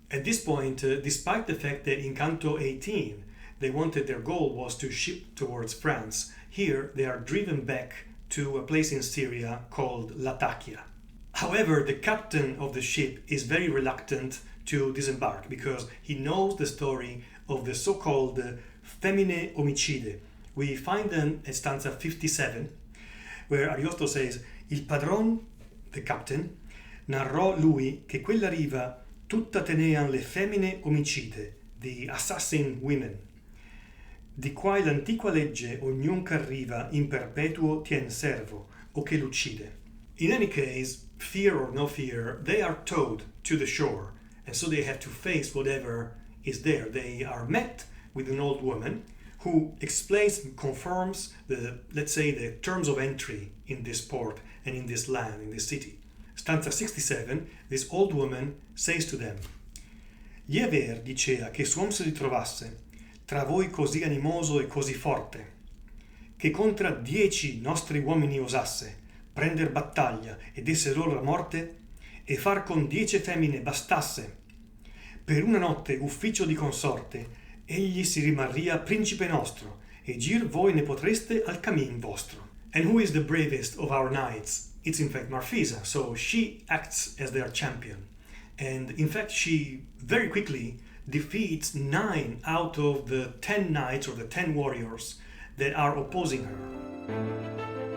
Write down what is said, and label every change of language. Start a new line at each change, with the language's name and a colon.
English: At this point, despite the fact that in Canto 18 their goal was to ship towards France, here they are driven back to a place in Syria called Latakia. However, the captain of the ship is very reluctant to disembark because he knows the story of the so-called femmine omicide. We find them at stanza 57, where Ariosto says,
Italian: Il padron,
English: the captain,
Italian: narrò lui che quella riva tutta tenean le femmine omicide,
English: the assassin women,
Italian: di quai l'antiqua legge ognun qu'arriva in perpetuo tien servo, o che l'uccide.
English: In any case, fear or no fear, they are towed to the shore, and so they have to face whatever is there. They are met with an old woman who explains and confirms the terms of entry in this port and in this land, in this city. Stanza 67, this old woman says to them,
Italian: Gli è ver, dicea, che s'uom si ritrovasse tra voi così animoso e così forte, che contra 10 nostri uomini osasse prender battaglia ed esser loro la morte, e far con 10 femmine bastasse. Per una notte ufficio di consorte, egli si rimarria principe nostro, e gir voi ne potreste al camin vostro.
English: And who is the bravest of our knights? It's in fact Marfisa, so she acts as their champion. And in fact she very quickly defeats 9 out of the 10 knights or the 10 warriors that are opposing her.